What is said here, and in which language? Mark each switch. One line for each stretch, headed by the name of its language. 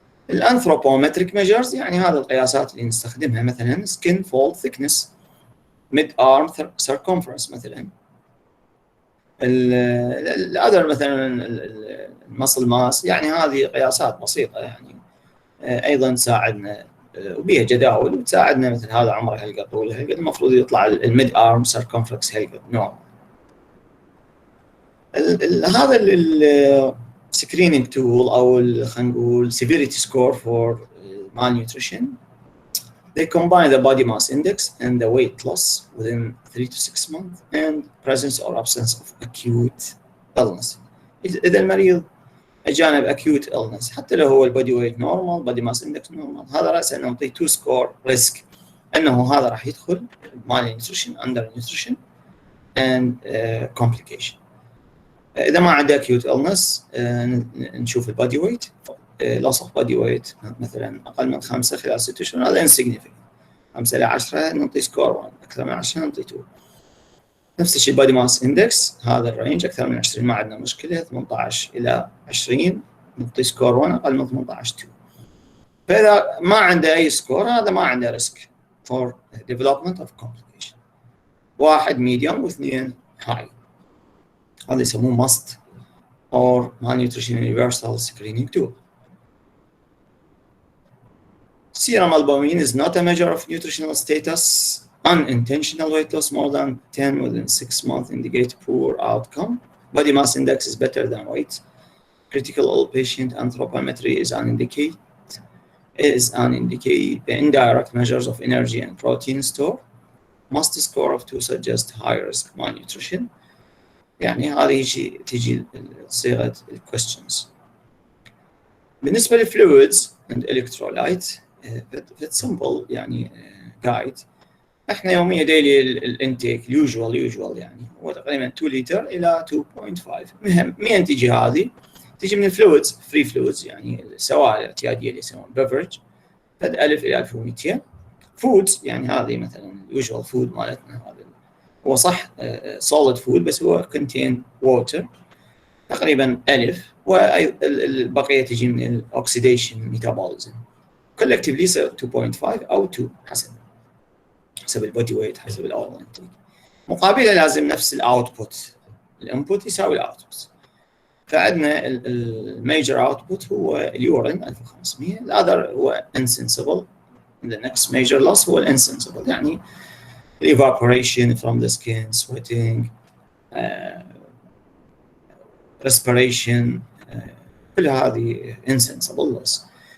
Arabic: الانثروبومتريك ميجرز يعني هذه القياسات اللي نستخدمها، مثلا سكين فولد ثيكنس، ميد ارم سيركمفرنس، مثلا الأذر مثلا المسل ماس، يعني هذه قياسات بسيطه يعني ايضا تساعدنا وبيها جداول وتساعدنا. مثل هذا عمره هالقد، طوله هالقد، المفروض يطلع الميد ارم سيركمفرنس هالقد نوع. هذا السكرينينج تول او خلينا نقول
English: severity score for malnutrition. They combine the body mass index and the weight loss within 3 to 6 months and presence or absence of acute illness.
Arabic: إذا المريض أجانا بأكيوت illness حتى لو هو البودي ويت نورمال، بودي ماس اندكس نورمال، هذا رأسا نعطيه 2 سكور ريسك أنه هذا راح يدخل
English: malnutrition, undernutrition and complication.
Arabic: إذا ما عنده acute illness نشوف البودي ويت،
English: loss of body weight
Arabic: مثلا أقل من 5 خلال 6 شهور، هذا insignificant. 5 إلى 10 نعطي سكور 1، أكثر من 10 نعطي 2. نفس الشيء body mass index، هذا الرينج أكثر من 20 ما عندنا مشكلة، 18 إلى 20 نعطي سكور 1، أقل من 18 2. فإذا ما عنده أي سكور هذا ما عنده
English: risk for development of complication. 1 medium و2 high،
Arabic: هذا يسموه
English: must or malnutrition universal screening tool. Serum albumin is not a measure of nutritional status. Unintentional weight loss more than 10 within 6 months indicate poor outcome. Body mass index is better than weight. critical patient anthropometry is an indirect measures of energy and protein store must score of 2 suggest high risk malnutrition.
Arabic: يعني هذه تجي صيغة questions. بالنسبة للفلويدز
English: and electrolytes it's simple يعني guide.
Arabic: احنا يوميا ديلي الانتيك usual يعني هو تقريبا 2 لتر الى 2.5. مين تجي هذه؟ تجي من الفلويدز فري فلويدز يعني السوائل الاعتياديه اللي يسمون بيفرج فد 1000 الى 1200. فودز يعني هذه مثلا اليوجوال فود مالتنا هذا هو صح
English: solid food
Arabic: بس هو
English: contain water
Arabic: تقريبا 1000 والبقيه تجي من الاوكسيديشن ميتابوليزم collectively يصير 2.5 او 2 حسب البودي ويت حسب الاورال انتيك. مقابله لازم نفس الاوتبوت الانبوت يساوي الاوتبوت. فعندنا الميجر اوتبوت هو اليورين 1500 الاذر هو insensible.
English: The next major loss هو insensible يعني evaporation from the skin, sweating, respiration
Arabic: كل هذه
English: insensible loss.